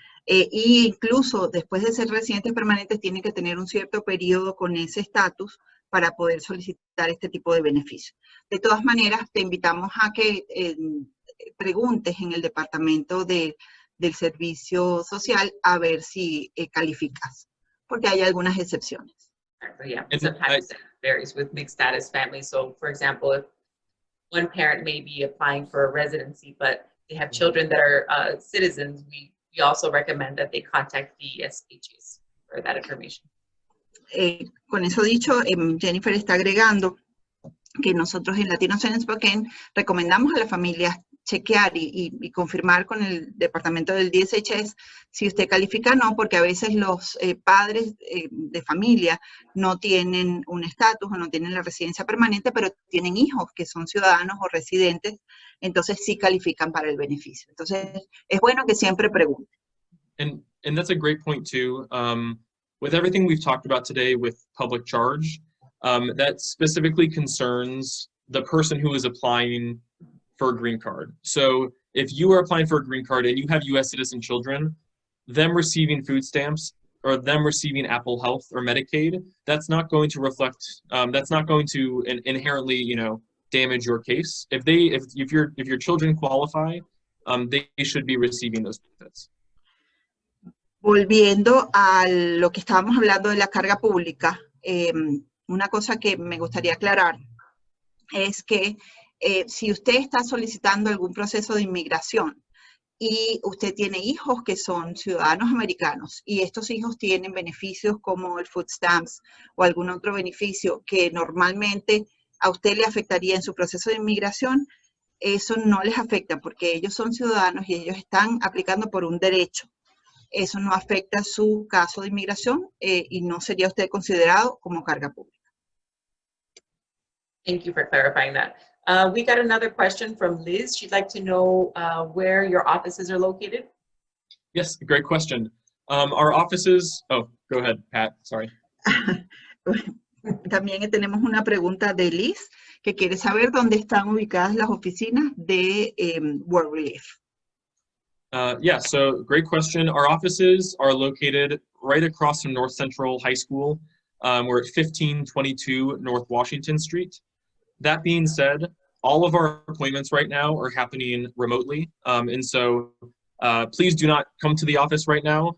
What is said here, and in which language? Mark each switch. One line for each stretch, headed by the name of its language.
Spanish: Y incluso después de ser residentes permanentes tienen que tener un cierto periodo con ese estatus para poder solicitar este tipo de beneficios. De todas maneras, te invitamos a que preguntes en el departamento del servicio social a ver si calificas, porque hay algunas excepciones.
English: Yeah, sometimes it varies with mixed status families. So, for example, if one parent may be applying for a residency, but they have children that are citizens, we also recommend that they contact the SHs for that information.
Spanish: Con eso dicho, Jennifer está agregando que nosotros en Latinos en Spokane recomendamos a las familias chequear y confirmar con el departamento del DSHS si usted califica o no, porque a veces los padres de familia no tienen un estatus o no tienen la residencia permanente, pero tienen hijos que son ciudadanos o residentes, entonces sí califican para el beneficio. Entonces es bueno que siempre pregunten.
English: And that's a great point too. With everything we've talked about today with public charge, that specifically concerns the person who is applying for a green card. So if you are applying for a green card and you have U.S. citizen children, them receiving food stamps or them receiving Apple Health or Medicaid, that's not going to reflect, that's not going to inherently, damage your case. If your children qualify, they should be receiving those benefits.
Spanish: Volviendo a lo que estábamos hablando de la carga pública, una cosa que me gustaría aclarar es que si usted está solicitando algún proceso de inmigración y usted tiene hijos que son ciudadanos americanos y estos hijos tienen beneficios como el food stamps o algún otro beneficio que normalmente a usted le afectaría en su proceso de inmigración, eso no les afecta porque ellos son ciudadanos y ellos están aplicando por un derecho. Eso no afecta su caso de inmigración y no sería usted considerado como carga pública.
English: Thank you for clarifying that. We got another question from Liz. She'd like to know where your offices are located. Yes, great question. Our offices, oh, go ahead, Pat, sorry.
Spanish: También tenemos una pregunta de Liz que quiere saber dónde están ubicadas las oficinas de World Relief.
English: Yeah, so great question. Our offices are located right across from North Central High School. We're at 1522 North Washington Street. That being said, all of our appointments right now are happening remotely. And so please do not come to the office right now.